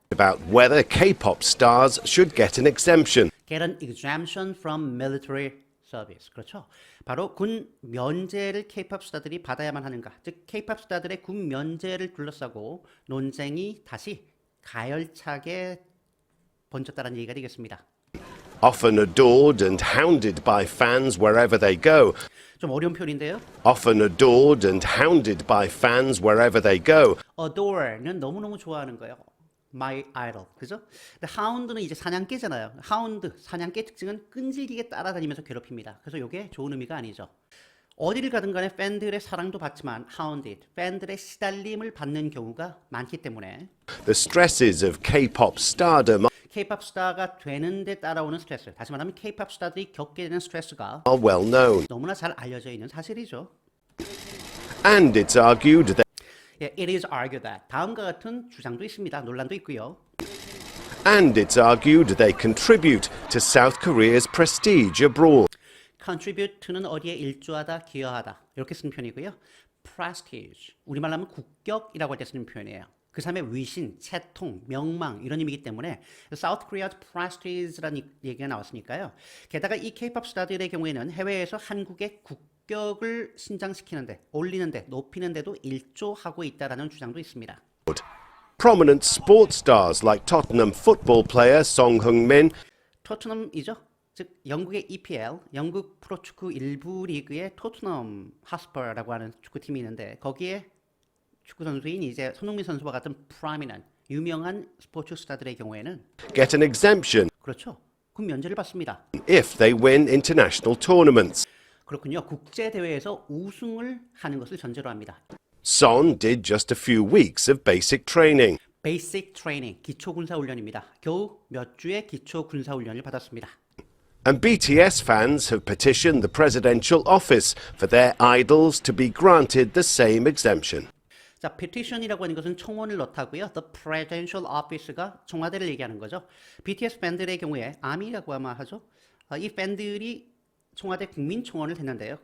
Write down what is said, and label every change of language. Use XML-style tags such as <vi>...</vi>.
<en>about whether K-pop stars should get an exemption. Get an exemption from military service.</en> <ko>그렇죠. 바로 군 면제를 K-pop 스타들이 받아야만 하는가. 즉 K-pop 스타들의 군 면제를 둘러싸고 논쟁이 다시 가열차게 번졌다는 얘기가 되겠습니다.</ko> <en>Often adored and hounded by fans wherever they go.</en> <ko>좀 어려운 표현인데요.</ko> <en>Often adored and hounded by fans wherever they go.</en> <ko>Adore는 너무너무 좋아하는 거예요.</ko> <en>My idol.</en> <ko>그죠? 근데 hound는 이제 사냥개잖아요. hound, 사냥개 특징은 끈질기게 따라다니면서 괴롭힙니다. 그래서 이게 좋은 의미가 아니죠. 어디를 가든 간에 팬들의 사랑도 받지만 hounded, 팬들의 시달림을 받는 경우가 많기 때문에</ko> <en>The stresses of K-pop stardom</en> <ko>K-pop 스타가 되는데 따라오는 스트레스, 다시 말하면 K-pop 스타들이 겪게 되는 스트레스가</ko> <en>are well known.</en> <ko>너무나 잘 알려져 있는 사실이죠.</ko> <en>And it's argued that</en> <ko>예,</ko> <en>it is argued that</en> <ko>다음과 같은 주장도 있습니다. 논란도 있고요.</ko> <en>And it's argued they contribute to South Korea's prestige abroad.</en> <ko>contribute는 어디에 일조하다, 기여하다 이렇게 쓰는 표현이고요. prestige, 우리말로 하면 국격이라고 할 때 쓰는 표현이에요. 그 사람의 위신, 채통, 명망 이런 의미이기 때문에</ko> <en>South Korea's prestige</en> <ko>라는 얘기가 나왔으니까요. 게다가 이 K-pop 스타들의 경우에는 해외에서 한국의 국격을 신장시키는데, 올리는데, 높이는데도 일조하고 있다라는 주장도 있습니다.</ko> <en>Prominent sports stars like Tottenham football player Song Heung-min</en> <ko>토트넘이죠. 즉 영국의 EPL, 영국 프로축구 일부 리그의 토트넘 하스퍼라고 하는 축구팀이 있는데 거기에 축구 선수인 이제 손흥민 선수와 같은 prominent, 유명한 스포츠 스타들의 경우에는</ko> <en>get an exemption</en> <ko>그렇죠. 군 면제를 받습니다.</ko> <en>if they win international tournaments.</en> <ko>그렇군요. 국제 대회에서 우승을 하는 것을 전제로 합니다.</ko> <en>Son did just a few weeks of basic training. Basic training,</en> <ko>기초 군사 훈련입니다. 겨우 몇 주의 기초 군사 훈련을 받았습니다.</ko> <en>And BTS fans have petitioned the presidential office for their idols to be granted the same exemption.</en> <ko>자, petition이라고 하는 것은 청원을 넣다고요.</ko> <en>The presidential office</en> <ko>가 청와대를 얘기하는 거죠. BTS 팬들의 경우에 아미라고 아마 하죠. 이 팬들이 청와대 국민청원을 했는데요.</ko>